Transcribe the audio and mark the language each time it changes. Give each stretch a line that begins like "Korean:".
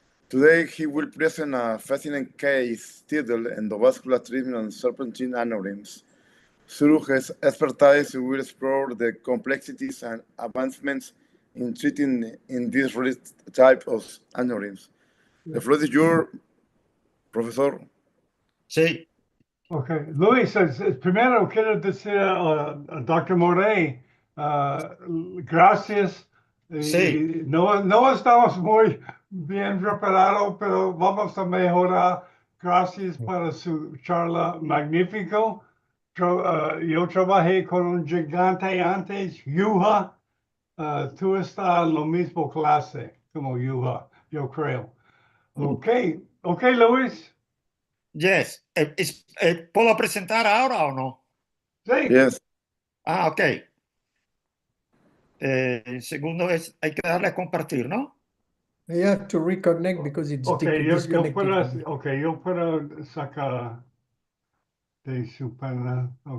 English: Today, he will present a fascinating case titled Endovascular Treatment of Serpentine Aneurysms. Through his expertise, he will explore the complexities and advancements in treating in this type of aneurysms. The floor is yours, Professor.
Spanish: Sí. Okay, Luis, primero quiero decir Dr. Moret, gracias. Sí. No estamos muy bien preparados, pero vamos a mejorar. Gracias para su charla magnífico. Yo trabajé con un gigante antes, Yuha. Tú estás en la misma clase como Yuha, yo creo. Okay, Luis.
English: Yes.
Spanish: ¿Puedo presentar ahora o no? Sí.
English: Yes. Ah, ok.
Spanish: Segundo es, hay que darle a compartir, ¿no?
English: I have to reconnect because it's disconnected.
Spanish: Yo puedo sacar de su panel.